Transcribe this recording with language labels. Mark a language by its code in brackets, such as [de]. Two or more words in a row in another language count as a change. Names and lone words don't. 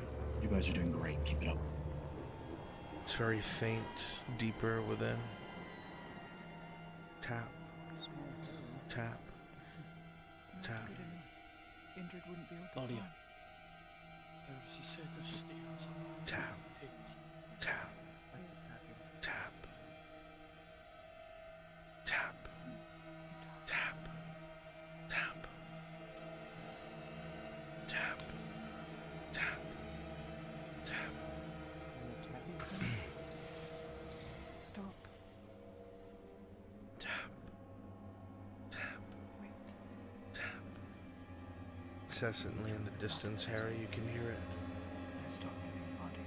[en] You guys are doing great. Keep it up. It's very faint, deeper within. Tap. Tap. Tap. Injured wouldn't be able to Claudia. fly. She said the stairs. Tap. Tap. Tap. Tap. Tap. Tap. Tap. Tap. Tap. Stop. Tap. Tap. Tap. Incessantly in the distance, Harry, you can hear it. Stop moving bodies.